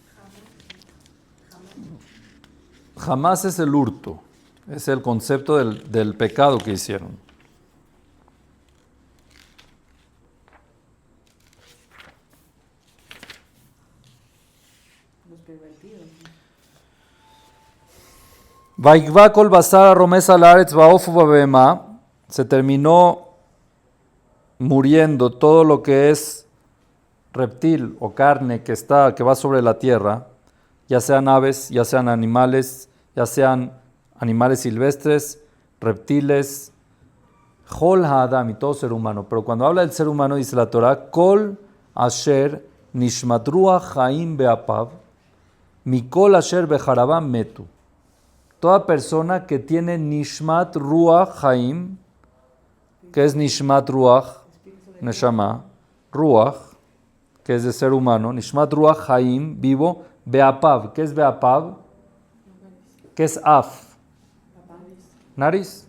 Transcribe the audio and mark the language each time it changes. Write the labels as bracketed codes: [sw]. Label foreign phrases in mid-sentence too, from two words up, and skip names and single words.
[es] Jamás es el hurto, es el concepto del pecado que hicieron. Los pervertidos. [he] ויגוע כל בשר הרמש על הארץ בעוף ובבהמה, [es] se terminó muriendo todo lo que es reptil o carne que va sobre la tierra, ya sean aves, ya sean animales silvestres, reptiles, [he] וכל האדם [es] y todo ser humano. Pero cuando habla del ser humano dice la Torah, [he] כל אשר נשמת רוח חיים באפיו מכל אשר בחרבה מתו. [es] Toda persona que tiene [he] נשמת רוח חיים, [es] que es [he] נשמת רוח, נשמה, רוח, [es] que es de ser humano, [he] נשמת רוח חיים, [es] vivo, Be'apav, ¿qué es Be'apav? ¿Qué es Af? Nariz.